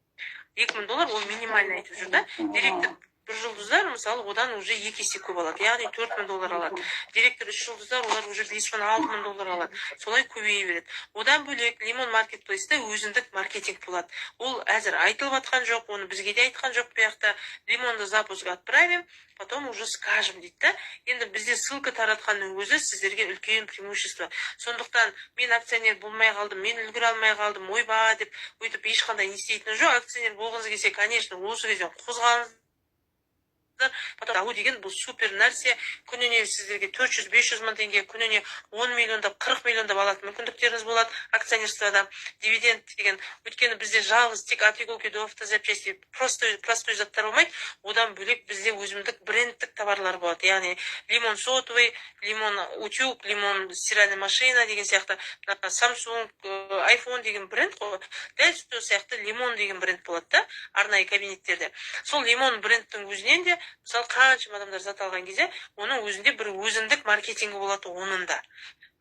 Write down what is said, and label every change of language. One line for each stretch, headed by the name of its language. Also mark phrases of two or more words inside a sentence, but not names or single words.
Kazakh: $2000 ол минимальный айтып жүр да. Директор бір жұлдыздар, мысалы, одан уже 2 есе көп алады. Яғни $4000 алады. Директор 3 жұлдыздар, олар уже $5000-6000 алады. Солай көбейе береді. Одан бөлек Лимон маркетплейсте өзіндік маркетинг болады. Ол әзір айтылып атқан жоқ, оны бізге де айтқан жоқ бұяқта.
Russian: Лимонды запуск отправим, потом уже скажем
Kazakh: дейді да. Енді бізде ссылка таратқанның өзі сіздерге үлкен преимущество. Сондықтан мен акционер болмай қалдым, мен үлгере алмай қалдым, ойба деп өйтіп ешқандай не істейтін жоқ. Акционер болғыңыз келсе, конечно, осы кезден қозғалыңыз. Потом деген бұл супер нәрсе. Күніне сіздерге 400-500 мың теңге, күніне 10 миллиондап, 40 миллиондап алатын мүмкіндіктеріңіз болады акционерствода. Дивиденд деген, өйткені бізде жалғыз тек
Russian: от иголки до автозапчасти простой
Kazakh: заттар болмайды. Одан бөлек бізде өзімдік брендтік товарлар болады. Яғни лимон сотовый, лимон утюг, лимон
Russian: стиральная машина
Kazakh: деген сияқты, Samsung, iPhone деген бренд қой. Дәл сол сияқты лимон деген бренд болады да, арнайы кабинеттерде. Сол лимон брендтің өзінен де мысалы қаншама адамдар зат алған кезде, оның өзінде бір өзіндік маркетингі болады оның да.